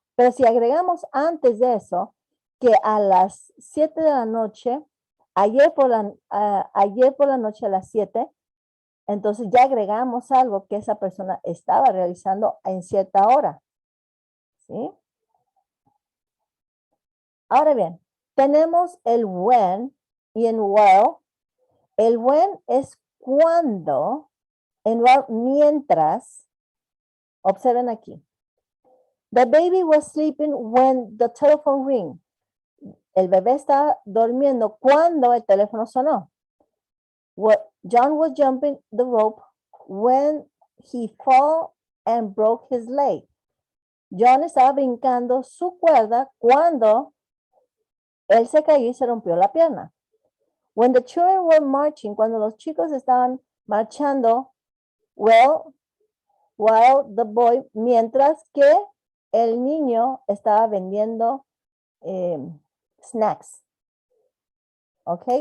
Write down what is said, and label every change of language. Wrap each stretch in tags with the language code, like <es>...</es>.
<es>Pero si agregamos antes de eso, que a las 7 de la noche, ayer por la noche a las 7, entonces ya agregamos algo que esa persona estaba realizando en cierta hora. ¿Sí? Ahora bien, tenemos el when y en well. El when es cuando, en well, mientras, observen aquí.</es> <en>The baby was sleeping when the telephone rang.</en> <es>El bebé está durmiendo cuando el teléfono sonó.</es> <en>John was jumping the rope when he fell and broke his leg. John</en> <es>estaba brincando su cuerda cuando Él se cayó y se rompió la pierna.</es> <en>When the children were marching,</en> <es>cuando los chicos estaban marchando,</es> <en>well, while the boy,</en> <es>mientras que el niño estaba vendiendo snacks. ¿Ok?</es>